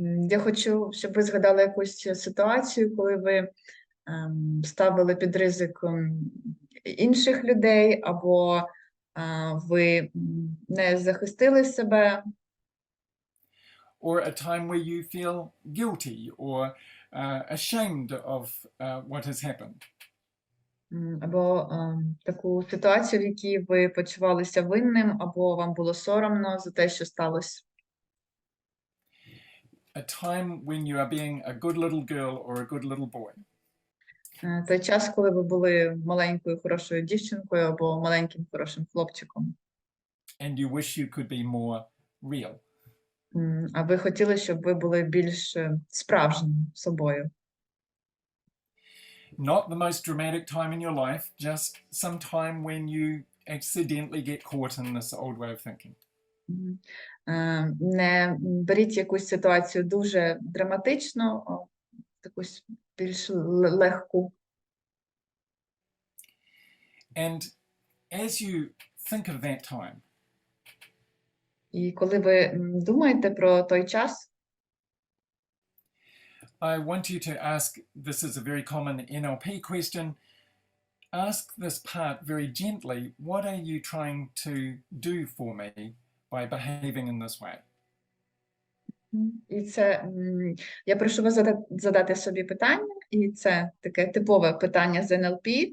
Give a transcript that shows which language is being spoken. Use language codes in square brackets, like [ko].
[uk] Я хочу, щоб ви згадали якусь ситуацію, коли ви ставили під ризик інших людей, або ви не захистили себе. [en] Or a time where you feel guilty or ashamed of what has happened. [uk] Або таку ситуацію, в якій ви почувалися винним, або вам було соромно за те, що сталося. [en] A time when you are being a good little girl or a good little boy. [uk] Той час, коли ви були маленькою хорошою дівчинкою або маленьким хорошим хлопчиком. [en] And you wish you could be more real. [uk] А ви хотіли, щоб ви були більш справжнім собою. [en] Not the most dramatic time in your life, just some time when you accidentally get caught in this old way of thinking. [uk] Не беріть якусь ситуацію дуже драматично, а якусь більш легку. [en] And as you think of that time, [uk] І коли ви думаєте про той час, [en] I want you to ask, this is a very common NLP question, ask this part very gently, what are you trying to do for me by behaving in this way? [uk] І це, я прошу вас задати собі питання, і це таке типове питання з НЛП.